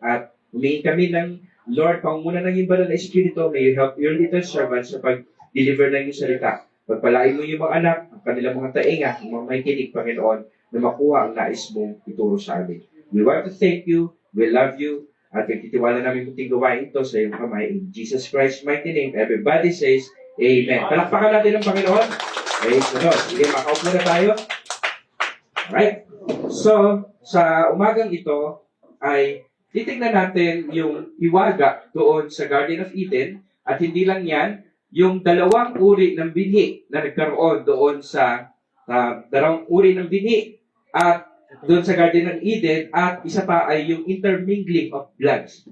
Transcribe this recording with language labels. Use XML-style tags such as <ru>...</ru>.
<tl>At humingi kami ng Lord, pangunguna ng iyong banal na Espiritu,</tl> <en>may you help your little servants</en> <tl>sa pag-deliver ng iyong salita. Pagpalain mo yung mga anak, ang kanilang mga tainga, ang mga may kinig, Panginoon, na makuha ang nais mong ituro sa amin.</tl> <en>We want to thank you, we love you,</en> <tl>at nagtitiwala namin kunting gawain ito sa iyong kamay.</tl> <en>In Jesus Christ's mighty name, everybody says, Amen.</en> <tl>Palakpakan natin ang Panginoon.</tl> <en>Praise the Lord.</en> <tl>Sige, makaupo na tayo. Alright? So, sa umagang ito, ay titignan natin yung hiwaga doon sa Garden of Eden, at hindi lang yan, yung dalawang uri ng binhi na nagkaroon doon sa dalawang uri ng binhi at doon sa Garden of Eden, at isa pa ay yung</tl> <en>intermingling of bloods.</en>